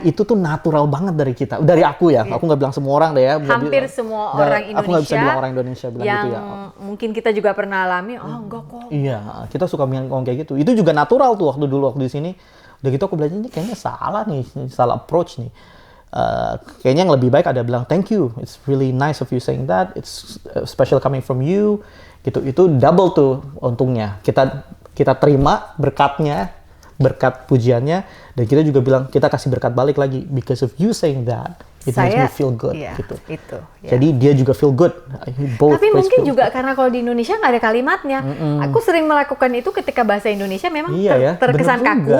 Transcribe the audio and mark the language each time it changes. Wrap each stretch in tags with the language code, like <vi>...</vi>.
<id>Itu tuh natural banget dari kita, dari aku ya. Aku nggak bilang semua orang deh ya. Hampir semua orang Indonesia. Aku nggak bisa bilang orang Indonesia bilang yang gitu ya. Mungkin kita juga pernah alami. Enggak kok. Iya, kita suka ngomong kayak gitu. Itu juga natural tuh waktu di sini. Udah gitu aku belajar ini kayaknya salah nih, salah approach nih. Kayaknya yang lebih baik ada bilang</id> <en>thank you. It's really nice of you saying that. It's special coming from you.</en> <id>Gitu, itu double tuh untungnya. Kita terima berkatnya, berkat pujiannya, dan kita juga bilang kita kasih berkat balik lagi</id> <en>because of you saying that. It makes me feel good.</en> <id>Gitu. Itu. Jadi dia juga</id> <en>feel good.</en> <id>Tapi mungkin juga karena kalau di Indonesia nggak ada kalimatnya. Aku sering melakukan itu ketika bahasa Indonesia memang terkesan kaku.</id>